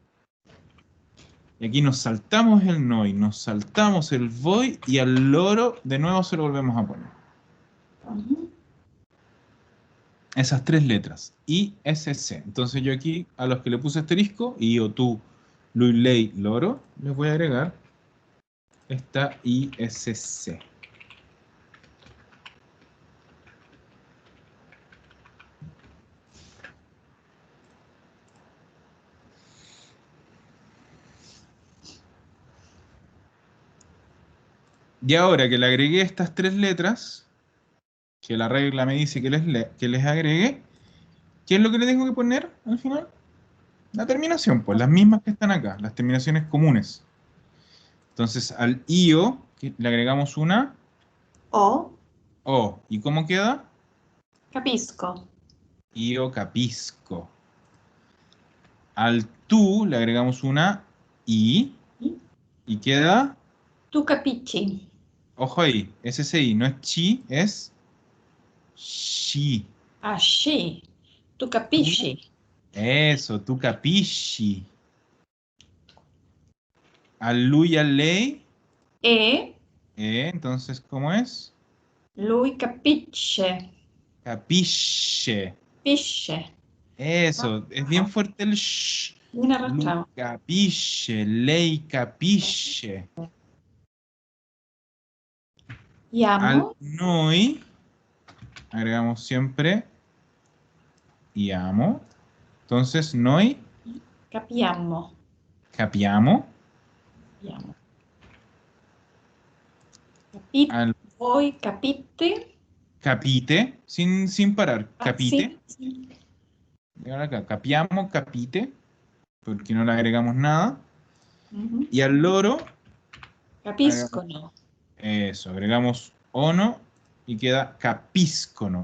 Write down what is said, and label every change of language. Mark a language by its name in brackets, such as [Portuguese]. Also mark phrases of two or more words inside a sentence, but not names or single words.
[Spanish] Y aquí nos saltamos el noi, nos saltamos el voy y al loro de nuevo se lo volvemos a poner. Ujú. Esas 3 letras, I, S, C. Entonces yo aquí, a los que le puse asterisco, I, o tú, lui, lei, loro, les voy a agregar esta I, S, C. Y ahora que le agregué estas 3 letras, que la regla me dice que les agregue, ¿qué es lo que le tengo que poner al final? La terminación, pues las mismas que están acá, las terminaciones comunes. Entonces al IO le agregamos una O, O. ¿Y cómo queda? [Italian] capisco. IO capisco. [Spanish] Al tú le agregamos una I y queda, [Italian] Tu capisci. [Spanish] ojo ahí, SSI, no es chi, es shi. [Italian] Ah, sì. Tu [Spanish] Tú, [Italian] capisci. [Spanish] eso, [Italian] tu capisci. [Spanish] Al lu y al lei, E entonces, ¿cómo es? [Italian] lui capisce. Capisce. Pisce. [Spanish] Eso, es bien fuerte el sh. Bien Lu arrastrado. [Italian] capisce, lei capisce. [Spanish] Al [Italian] Llamo. [Spanish] noi agregamos siempre y amo. Entonces, [Italian] noi Capiamo. capiamo. Capiamo. Capite. [Spanish] Al [Italian] Voi capite. [Spanish] capite, sin parar, Ah, [Italian] capite. sì. Sì. [Spanish] Y ahora acá, capiamo, capite, porque no le agregamos nada. Mhm. Y al loro, agregamos [Italian] Capiscono. [Spanish] eso, agregamos ono y queda capiscono.